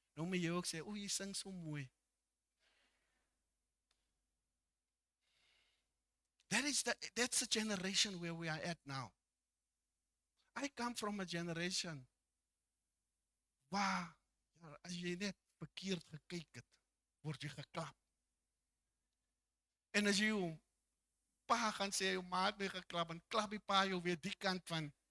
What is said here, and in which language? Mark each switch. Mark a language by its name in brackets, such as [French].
[Afrikaans] Nou moet jy ook sê, jy sing so mooi. [English] That's the generation where we are at now. I come from a generation [Afrikaans] waar as jy net verkeerd gekyk het, word jy geklap. En as jy jou pa gaan sê, jou ma het my geklap, en klap die pa jou weer die kant van.